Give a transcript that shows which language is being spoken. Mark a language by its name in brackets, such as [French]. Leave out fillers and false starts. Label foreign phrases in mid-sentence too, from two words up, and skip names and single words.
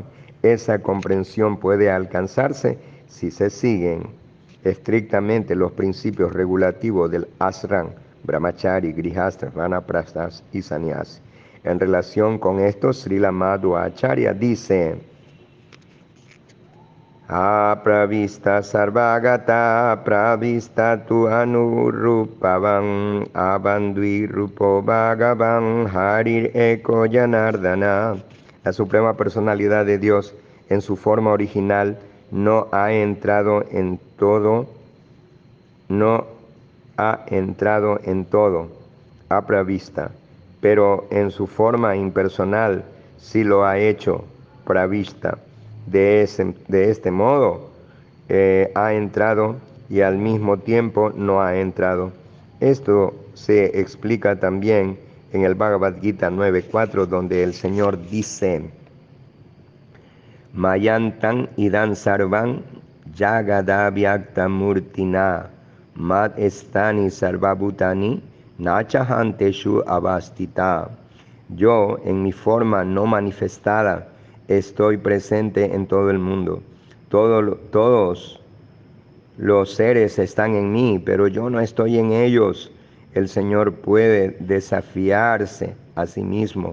[Spanish] Esa comprensión puede alcanzarse si se siguen estrictamente los principios regulativos del ashram, brahmachari, grihastha, vanaprasthas y sannyasi. En relación con esto, Srila Madhvacharya dice: [Sanskrit] Apravista sarvagata, pravista tu anurupavam, abandui rupo bhagavan, harir eko janardana. [Spanish] La Suprema Personalidad de Dios, en su forma original, no ha entrado en todo, apravista, pero en su forma impersonal sí lo ha hecho pravista. De este modo, ha entrado y al mismo tiempo no ha entrado. Esto se explica también en el Bhagavad Gita 9.4, donde el Señor dice: [Sanskrit] Mayantan idan sarvan jagadabhyaktamurtina mad estani sarvabhutani nachahanteshu avastita. [Spanish] Yo, en mi forma no manifestada, estoy presente en todo el mundo. Todos los seres están en mí, pero yo no estoy en ellos. El Señor puede desafiarse a sí mismo.